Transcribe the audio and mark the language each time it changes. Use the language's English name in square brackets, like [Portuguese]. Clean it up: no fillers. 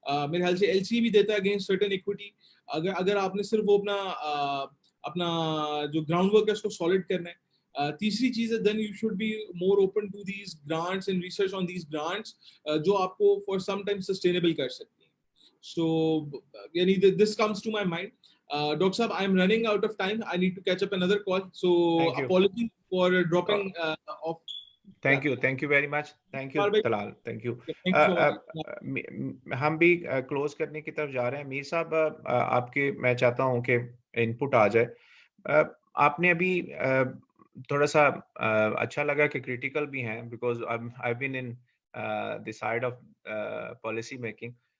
[Urdu] میرے خیال سے ایل سی بھی دیتا ہے اگینسٹ سرٹن ایکویٹی. اگر آپ نے صرف وہ اپنا جو گراؤنڈ ورک ہے اس کو سالڈ کرنا ہے. تیسری چیز ہے [English] then you should be more open to these grants and research on these grants [Urdu] جو آپ کو [English] for some time sustainable [Urdu] کر سکتی ہیں. [English] so [Urdu] یعنی [English] This comes to my mind. Dr. Saab, I'm running out of time. I need to catch up another call. So apologies for dropping off. Thank you very much. Thank you Talal. Thank you. Thank you so much. [Urdu] ہم بھی close کرنے کی طرف جا رہے ہیں. میر صاحب آپ کے میں چاہتا ہوں کہ ان پٹ آ جائے. آپ نے ابھی تھوڑا سا اچھا لگا کہ کریٹیکل بھی ہیں [English] Because I been in the side of policy making.